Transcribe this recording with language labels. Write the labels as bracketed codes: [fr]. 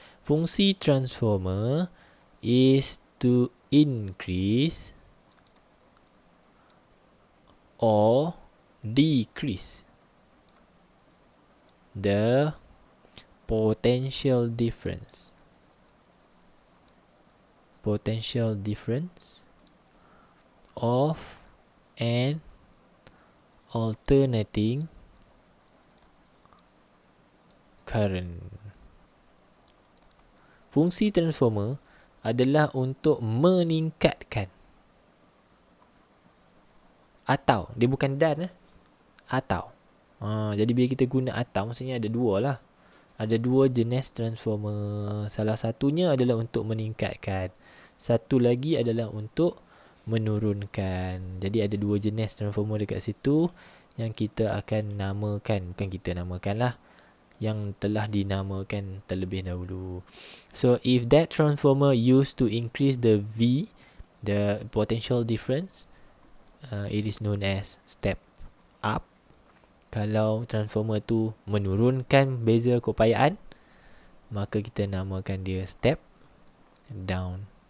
[en] Fungsi transformer is to increase or decrease the potential difference. Potential difference of an alternating current. [ms] Fungsi transformer adalah untuk meningkatkan, atau dia bukan dan atau. Jadi bila kita guna atau, maksudnya ada dua lah. Ada dua jenis transformer. Salah satunya adalah untuk meningkatkan, satu lagi adalah untuk menurunkan. Jadi ada dua jenis transformer dekat situ yang kita akan namakan. Bukan kita namakan lah, yang telah dinamakan terlebih dahulu. [en] So if that transformer used to increase the V, the potential difference, it is known as step up. [ms] Kalau transformer tu menurunkan beza keupayaan, maka kita namakan dia step down.